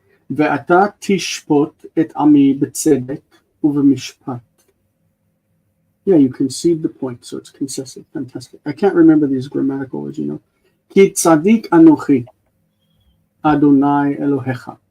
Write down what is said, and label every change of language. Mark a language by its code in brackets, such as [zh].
[he] ואתה תשפוט את עמי בצדק ובמשפט. [en] Yeah, you concede the point, so it's concessive. Fantastic. I can't remember these grammatical words, you know. [he] כי צדיק אנוכי, אדוני אלוהיך.